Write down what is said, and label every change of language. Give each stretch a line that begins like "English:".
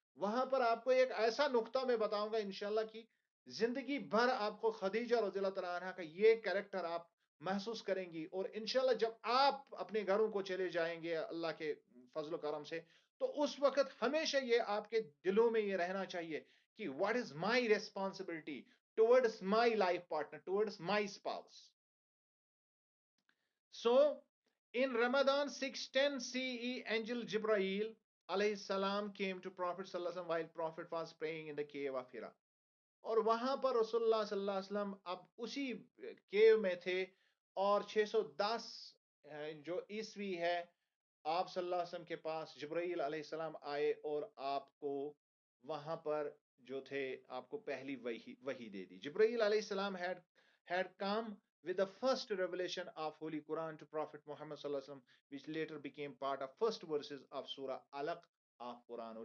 Urdu: وہاں پر آپ کو ایک ایسا نقطہ میں بتاؤں گا انشاءاللہ کی زندگی بھر آپ کو خدیجہ رضی اللہ تعالیٰ عنہ کا یہ کریکٹر آپ محسوس کریں گی. اور انشاءاللہ جب آپ اپنے گھروں کو چلے جائیں گے اللہ کے فضل و کرم سے، تو اس وقت ہمیشہ یہ آپ کے دلوں میں یہ رہنا چاہیے کہ
English: What is my responsibility towards my life partner, towards my spouse. So, in Ramadan 610 CE, angel Jibrail alayhi salam came to Prophet sallallahu alaihi wasallam while Prophet was praying in the cave of Hira.
Urdu: اور وہاں پر رسول اللہ صلی اللہ علیہ وسلم اب اسی کیو میں تھے، اور 610 جو عیسوی ہے، آپ صلی اللہ علیہ وسلم کے پاس جبرائیل علیہ السلام آئے اور آپ کو وہاں پر جو تھے آپ کو پہلی وحی دے دی.
English: جبرائیل علیہ السلام had come with the first revelation of Holy Quran to Prophet Muhammad صلی اللہ علیہ وسلم, which later became part of first verses of Surah Alaq of Quran.